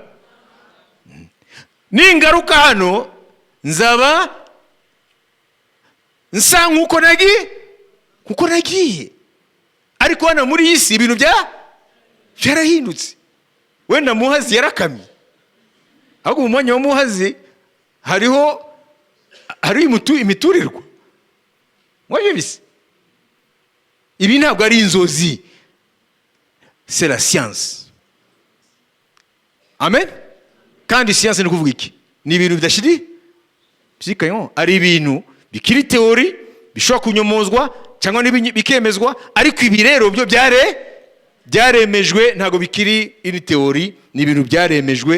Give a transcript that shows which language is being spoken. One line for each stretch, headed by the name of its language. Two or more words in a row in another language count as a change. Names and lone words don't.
Kinyarwanda: Ningaruka hano nzaba nsa nkuko nagiye, ariko hano muri isi ibintu byarahindutse. Wenda Muhazi yarakamye, ahubwo mu mwanya wa Muhazi hariho imiturirwa. Mwaje bise ibi ntabwo ari inzozi,
French: c'est la science.
Kinyarwanda: Amen. Kandi science ni kuvuga iki? Ni ibintu bidashidikanywa, ari ibintu bikiri teori, bishobora kunyomozwa cyangwa bikemezwa, ariko ibi rero byo byaremejwe, ntabwo bikiri ini teori, ni ibintu byaremejwe.